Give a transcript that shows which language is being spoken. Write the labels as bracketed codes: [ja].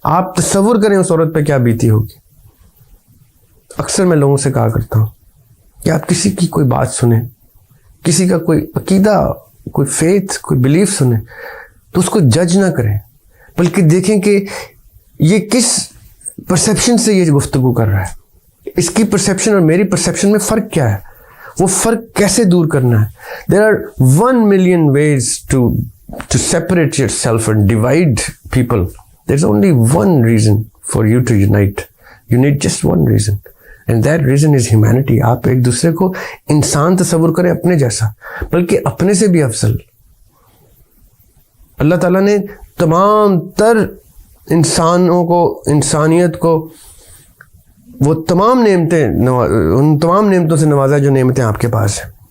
[ur] آپ تصور کریں اس عورت پہ کیا بیتی ہوگی. اکثر میں لوگوں سے کہا کرتا ہوں کہ آپ کسی کی کوئی بات سنیں, کسی کا کوئی عقیدہ, کوئی فیتھ, کوئی بلیف سنیں تو اس کو جج نہ کریں, بلکہ دیکھیں کہ یہ کس پرسیپشن سے یہ گفتگو کر رہا ہے, اس کی پرسیپشن اور میری پرسیپشن میں فرق کیا ہے, وہ فرق کیسے دور کرنا ہے. [en] There are 1 million ways to separate yourself and divide people. There's only one reason for you to unite. You need just one reason. And that reason is humanity. [ur] آپ ایک دوسرے کو انسان تصور کریں اپنے جیسا, بلکہ اپنے سے بھی افضل. اللہ تعالیٰ نے تمام تر انسانوں کو, انسانیت کو وہ تمام نعمتیں, ان تمام نعمتوں سے نوازا جو نعمتیں آپ کے پاس ہیں.